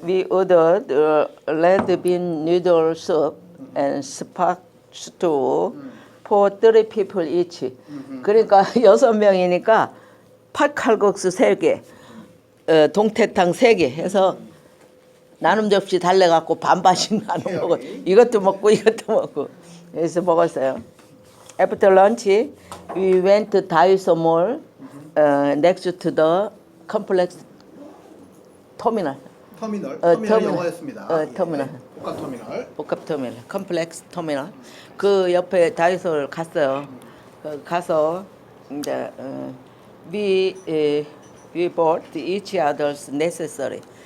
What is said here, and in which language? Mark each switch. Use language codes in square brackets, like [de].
[en] We ordered red bean noodle soup and spark stew for 30 people each. [ko] 그러니까 6명이니까 팥칼국수 3개, 동태탕 3개 해서 나눔 접시 달래갖고 반반씩 나눠 먹어. 이것도 먹고 이것도 먹고. 그래서 먹었어요. After lunch, we went to Daiso Mall next to the complex terminal. 터미널 영어였습니다. 터미널. 예. 복합터미널. 복합터미널, 컴플렉스 터미널. 그 옆에 다이소를 갔어요. 가서 이제 [en] we bought each other's necessary.